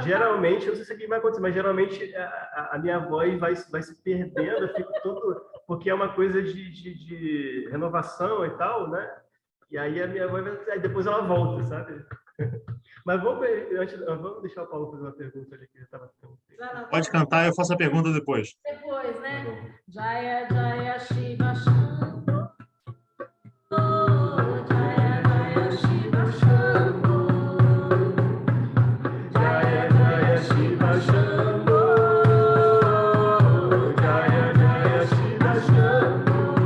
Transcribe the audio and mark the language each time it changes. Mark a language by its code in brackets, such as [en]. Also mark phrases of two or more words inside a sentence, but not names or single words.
[pt] Geralmente, eu não sei se aqui vai acontecer, mas geralmente a minha voz vai se perdendo, eu fico todo... Porque é uma coisa de renovação e tal, né? E aí a minha voz aí depois ela volta, sabe? Mas vamos deixar o Paulo fazer uma pergunta ali que já estava. Pode cantar, eu faço a pergunta depois. Depois, né? [sa] जय जय शिव शम्भु। जय जय शिव शम्भु. जय जय शिव शम्भु. जय जय शिव शम्भु.